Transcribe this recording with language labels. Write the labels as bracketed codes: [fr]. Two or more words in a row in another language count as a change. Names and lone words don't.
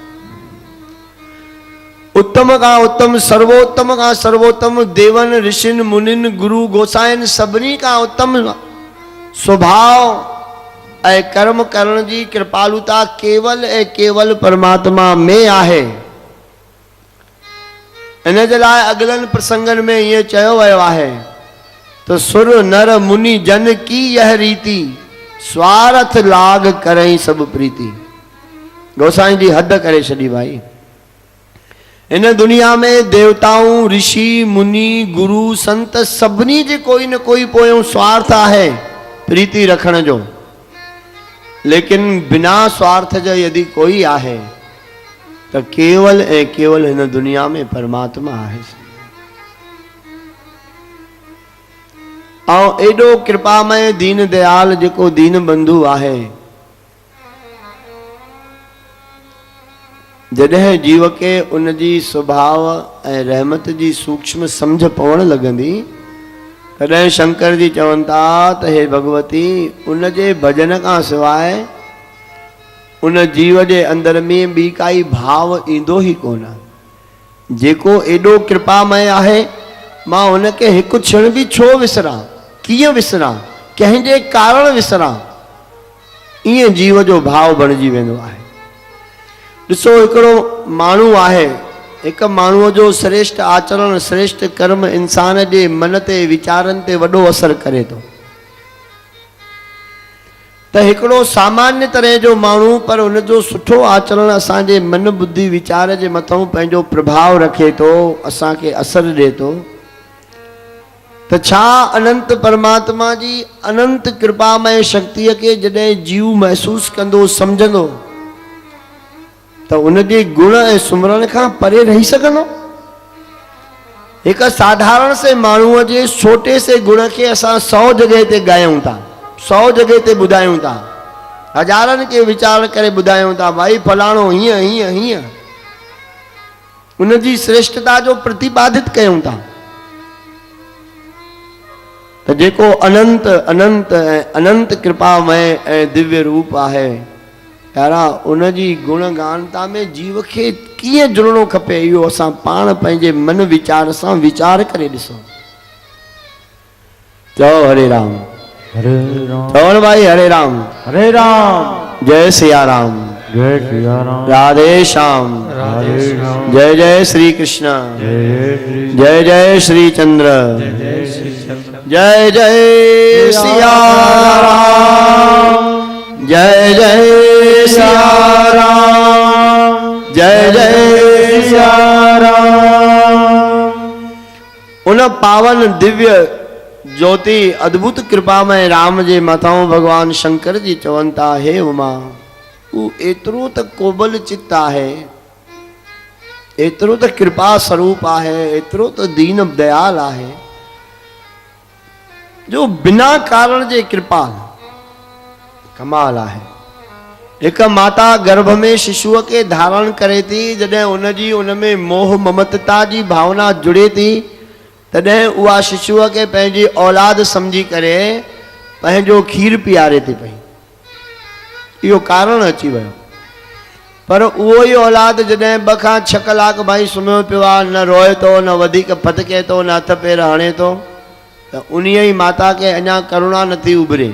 [sd] उत्तम खां उत्तम, सर्वोत्तम खां सर्वोत्तम, देवन ऋषिन मुनिन गुरु गोसाइन सभिनी खां उत्तम स्वभाव ऐं कर्म करण जी कृपालुता केवल ऐं केवल परमात्मा में आहे। इन जे लाइ अगलनि प्रसंगन में ईअं चयो वियो आहे तो [awa] सुर नर मुनि जन की यह रीति, स्वार्थ लाग करई सब प्रीति। [sd] गोसाई जी हद करे छॾी भाई। इन दुनिया में देवताऊं, ऋषि, मुनि, गुरु, संत सभिनी जे कोई न कोई पोयों स्वार्थ आहे, प्रीति रखण जो, लेकिन बिना स्वार्थ जो यदि कोई आहे तो केवल ऐं केवल इन दुनिया में परमात्मा आहे। और एडो कृपामय दीन दयाल जेको दीन बंधु आहे, जॾहिं जीव के उन जी स्वभाव ऐं रहमत जी सूक्ष्म समझ पवण लगंदी, तॾहिं शंकर जी चवनि था त हे भगवती, उन जे भजन खां सवाइ उन जीव जे अंदर में ॿी काई भाव ईंदो ई कोन। जेको एॾो कृपामय आहे, मां उनखे हिकु क्षण बि छो विसरां, कीअं विसरां, कंहिंजे कारण विसरां, ईअं जीव जो भाव बणिजी वेंदो आहे। ॾिसो, हिकिड़ो माण्हू आहे, हिकु माण्हूअ जो श्रेष्ठ आचरण, श्रेष्ठ कर्म इंसान जे मन ते, वीचारनि ते वॾो असर करे थो। त हिकिड़ो सामान्य तरह जो माण्हू, पर हुनजो सुठो आचरण असांजे मन बुद्धि वीचार जे मथां पंहिंजो प्रभाव रखे थो, असांखे असर ॾिए थो। त छा अनंत परमात्मा जी अनंत कृपामय शक्तिअ खे जॾहिं जीव महसूस कंदो, सम्झंदो, त उनजे गुण ऐं सुमरण खां परे रही सघंदो? हिकु साधारण से माण्हूअ जे छोटे से गुण खे असां 100 जगह ते ॻायूं था, 100 जगह ते ॿुधायूं था, हज़ारनि खे वीचार करे ॿुधायूं था, भाई फलाणो हीअं हीअं हीअं, उनजी श्रेष्ठता जो प्रतिपादित कयूं था। त जेको अनंत अनंत ऐं अनंत कृपामय ऐं दिव्य रूप आहे, यारा, उनजी गुणगानता में जीव खे कीअं जुड़णो खपे, इहो असां पाण पंहिंजे मन वीचार सां वीचार करे ॾिसूं। चओ हरे राम, हरे राम, चओ भाई हरे राम, हरे राम, जय सिया राम, जय सिया राम, राधे श्याम, राधे श्याम, जय जय श्री कृष्ण, जय जय श्री चंद्र, जय जय सिया राम, जय जय सिया राम, जय जय सिया राम। उन पावन दिव्य ज्योति अद्भुत कृपामय राम जे मथां भगवान शंकर जी चवनि था, हे उमा, तू एतिरो त कोमल चित्त आहे, एतिरो त कृपा स्वरूप आहे, एतिरो त दीन दयाल आहे, जो बिना कारण जे कृपा कमाल आहे। हिकु माता गर्भ में शिशुअ खे धारण करे थी, जॾहिं उनजी उनमें मोह ममता जी भावना जुड़े थी, तॾहिं उहा शिशुअ खे पंहिंजी औलाद सम्झी करे पंहिंजो खीर पीआरे थी पई। इहो कारण अची वियो। पर उहो ई औलाद जॾहिं 2 खां 6 कलाक भाई सुम्हियो पियो आहे, न रोए थो, न वधीक फटके थो, न हथ पेर हणे थो, त उन ई माता खे अञा करुणा नथी उभरे।